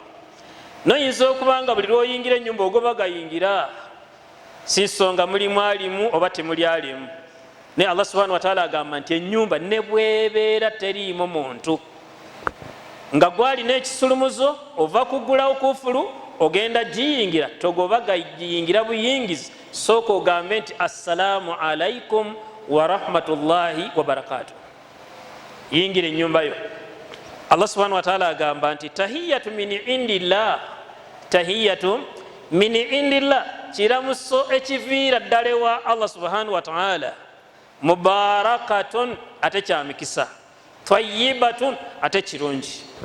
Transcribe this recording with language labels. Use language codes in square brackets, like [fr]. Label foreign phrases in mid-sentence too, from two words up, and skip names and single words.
[lg] Noyinza okubanga buli lwoyingira ennyumba ogoba gayingira si nsonga mulimu alimu oba temuli alimu. Naye [ar] الله سبحانه وتعالى [lg] agamba nti ennyumba ne bwebeera teriimu muntu, nga gwalina ekisulumuzo ova kugulawo kufulu ogenda giyingira, togoba gayingira buyingizi, sooka ogambe nti [ar] السلام عليكم ورحمة الله وبركاته. [lg] Yingira ennyumba yo. [ar] الله سبحانه وتعالى [lg] agamba nti [ar] تحية من عند الله, تحية من عند الله, [lg] kiramuso ekiviira ddala wa [ar] الله سبحانه وتعالى, [lg] mubarakatun ate kyamikisa, tayyibatun ate kirungi.